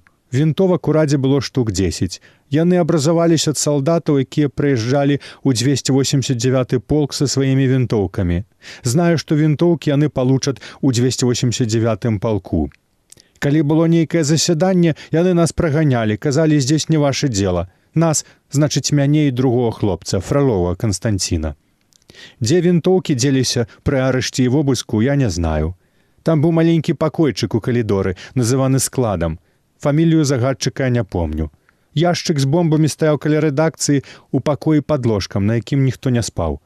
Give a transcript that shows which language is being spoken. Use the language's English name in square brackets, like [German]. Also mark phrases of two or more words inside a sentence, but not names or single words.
[Belarusian] Вінтовак у радзе было штук 10. Яны абразаваліся ад салдатаў, якія прыязджалі ў 289 полк са сваімі вінтоўкамі. Знаю, што вінтоўкі яны палучаць у 289 палку. Калі было нейкае засяданне, яны нас праганялі, казалі, [Russian] здесь не ваше дело. [Belarusian] Нас, значыць, мяне і другого хлопца, Фролова Константина. Дзе вінтоўкі дзеліся пры арышце і вобыску, я не знаю. Там быў маленькі пакойчык у калідоры, называны складам. Фамілію загадчыка я не помню. Яшчык з бомбамі стаяў каля рэдакцыі у пакоі пад ложкам, на якім ніхто не спаў.